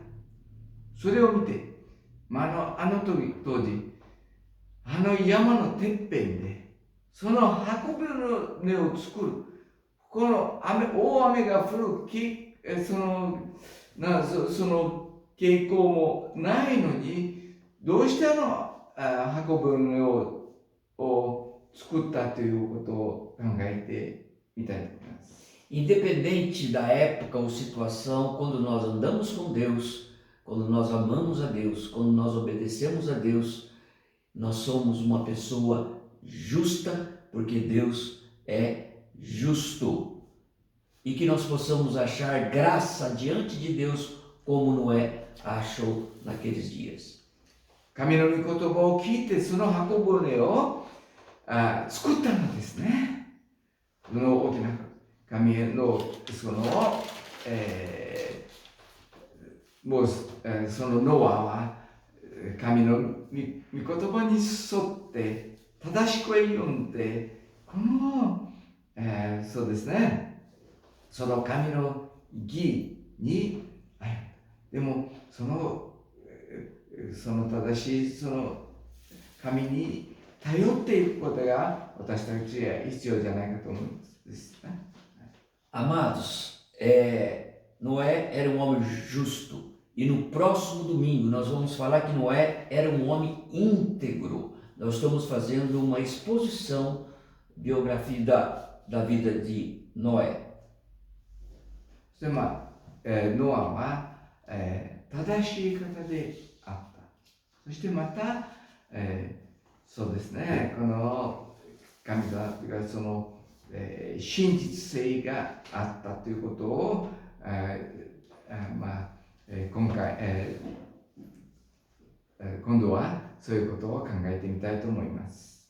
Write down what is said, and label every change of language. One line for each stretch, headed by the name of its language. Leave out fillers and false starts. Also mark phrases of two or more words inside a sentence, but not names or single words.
Japanese: それを見て、あの当時、あの山のてっぺんで、その運びの根を作る、この大雨が降るその傾向もないのに、どうして運ぶ根を作ったということを考えてみたいと思います。
Portuguese: Independente da época ou situação, quando nós andamos com Deus, quando nós amamos a Deus, quando nós obedecemos a Deus, nós somos uma pessoa justa, porque Deus é justo. E que nós possamos achar graça diante de Deus, como Noé achou naqueles dias.
Japanese: 神の御言葉を聞いて、その運ぶ根を作ったのですね。その大きな神のそのノアは神の御言葉に沿って正しく歩んで、この、そうですね、その神の義に歩んだ。でもその正しいその神に頼っていくことが私たちは必要じゃないかと思うんですね。
Portuguese: Amados, Noé era um homem justo e no próximo domingo nós vamos falar que Noé era um homem íntegro. Nós estamos fazendo uma exposição biografia da vida de Noé.
Japanese: そしてノアは、正しい方であった。そしてまた、そうですね、この神様がその、真実性があったということを、今回、今度はそういうことを考えてみたいと思います。